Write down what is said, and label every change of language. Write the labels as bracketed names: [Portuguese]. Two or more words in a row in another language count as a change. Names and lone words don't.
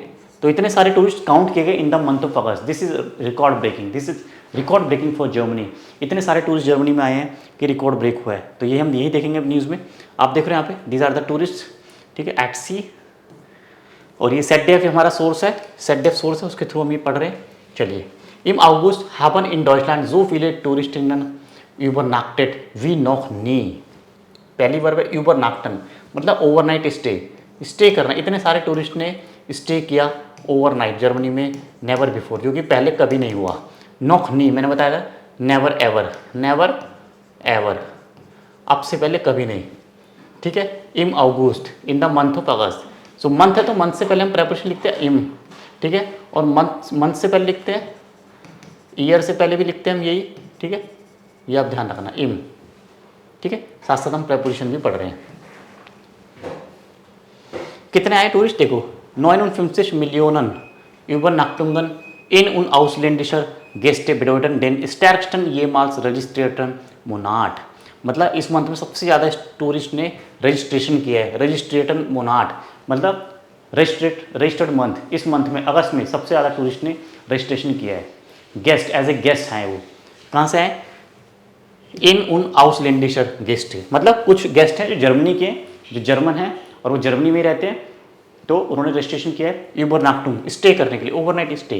[Hindi] तो इतने सारे टूरिस्ट काउंट किए गए [English] in the month of August. this is record breaking, this is record breaking for Germany. [Hindi] इतने सारे टूरिस्ट जर्मनी में आए हैं कि [English] record break [Hindi] हुआ है. तो ये हम यही देखेंगे न्यूज़ में. आप देख रहे हैं यहाँ पे [English] these are the tourist, [Hindi] ठीक है, एट सी. और ये ZDF हमारा सोर्स है, ZDF सोर्स है, उसके थ्रू हम ये पढ़ रहे हैं. चलिए. [German] Im August haben in Deutschland so viele Touristinnen übernachtet wie noch nie. [Hindi] पहली वर्ब है übernachten मतलब [English] overnight stay, [Hindi] स्टे करना. इतने सारे टूरिस्ट ने स्टे किया ओवरनाइट जर्मनी में. [English] never before [Hindi] जो कि पहले कभी नहीं हुआ. [German] noch nie [Hindi] मैंने बताया था [English] never ever, never ever, [Hindi] अब से पहले कभी नहीं, ठीक है. [German] im August [English] in the month of August. [Hindi] सो मंथ है तो मंथ से पहले हम प्रेपरेशन लिखते हैं इम, ठीक है, और मंथ से पहले लिखते हैं, ईयर से पहले भी लिखते हैं हम यही, ठीक है. ये आप ध्यान रखना इम, ठीक है. साथ साथ हम प्रेपरेशन भी पढ़ रहे हैं. कितने आए टूरिस्ट देखो 59 मिलियन [German] Übernachtungen in und ausländischer Gäste bedeuten den stärksten jemals registrierten Monat। [Hindi] मतलब इस मंथ में सबसे ज़्यादा टूरिस्ट ने रजिस्ट्रेशन किया है। [German] registrierten Monat [Hindi] मतलब [English] registered month. [Hindi] इस मंथ में अगस्त में सबसे ज़्यादा टूरिस्ट ने रजिस्ट्रेशन किया है। गेस्ट [English] as a guest [Hindi] हैं वो, कहाँ से आए? [German] in- und ausländischer Gäste [Hindi] है, मतलब कुछ गेस्ट हैं जो जर्मनी के, जो जर्मन हैं और वो जर्मनी में रहते हैं, तो उन्होंने रजिस्ट्रेशन किया है यूबरनाक्टुम, स्टे करने के लिए, [English] overnight stay.